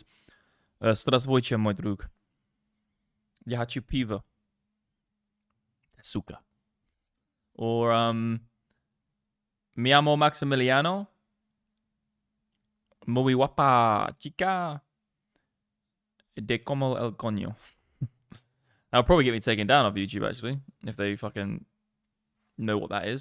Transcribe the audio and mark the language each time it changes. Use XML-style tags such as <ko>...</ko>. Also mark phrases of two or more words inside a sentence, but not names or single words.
<ru>Здравствуйте, мой друг. Я хочу пиво. Сука.</ru> <en>Or,</en> <es>mi amo Maximiliano. Muy guapa, chica. De como el coño.</es> <en>That'll probably get me taken down off YouTube, actually. If they fucking know what that is.</en>